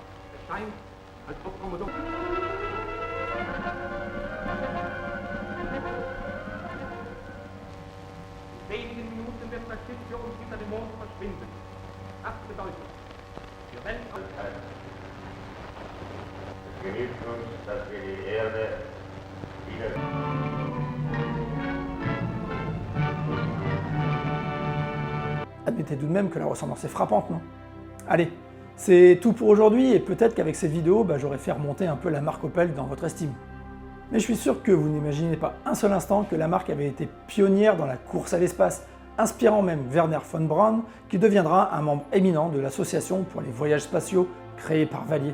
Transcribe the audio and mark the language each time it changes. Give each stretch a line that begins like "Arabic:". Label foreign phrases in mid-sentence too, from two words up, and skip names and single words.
German: Es scheint, als ob Commodore... In wenigen Minuten wird das Schiff für uns hinter dem Mond verschwinden. Das bedeutet, wir werden... Es genügt uns, dass wir die Erde wieder...
French: Admettez tout de même que la ressemblance est frappante, non? Allez, c'est tout pour aujourd'hui, et peut-être qu'avec ces vidéos, j'aurai fait remonter un peu la marque Opel dans votre estime. Mais je suis sûr que vous n'imaginez pas un seul instant que la marque avait été pionnière dans la course à l'espace, inspirant même Wernher von Braun, qui deviendra un membre éminent de l'association pour les voyages spatiaux créée par Vallier.